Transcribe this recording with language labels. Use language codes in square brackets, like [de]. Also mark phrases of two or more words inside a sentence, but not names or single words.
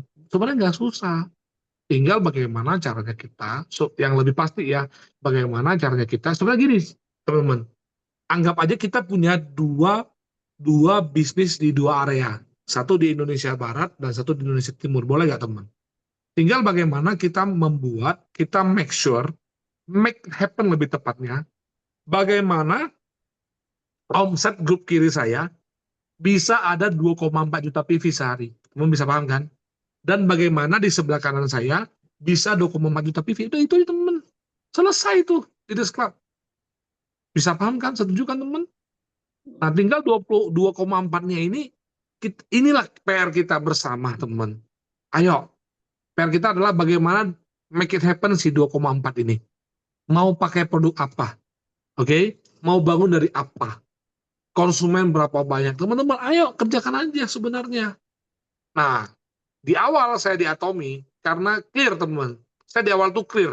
[id] Sebenarnya nggak susah. Tinggal bagaimana caranya kita, yang lebih pasti ya, bagaimana caranya kita. Sebenarnya gini, teman-teman, anggap aja kita punya dua bisnis di 2 area. Satu di Indonesia Barat dan satu di Indonesia Timur. Boleh nggak, teman? Tinggal bagaimana kita [en] make happen [id] lebih tepatnya, bagaimana omset grup kiri saya bisa ada 2,4 juta PV sehari. Teman bisa paham kan? Dan bagaimana di sebelah kanan saya bisa 2,4 juta PV. Itu teman. Selesai itu Leaders Club. Bisa paham kan? Setuju kan teman? Nah, tinggal 22,4-nya ini, inilah PR kita bersama, teman. Ayo, PR kita adalah bagaimana [en] make it happen [id] si 2,4 ini. Mau pakai produk apa? Oke? Mau bangun dari apa? Konsumen berapa banyak? Teman-teman, ayo kerjakan aja sebenarnya. Nah, di awal saya di Atomy, karena clear, teman. Saya di awal tuh clear.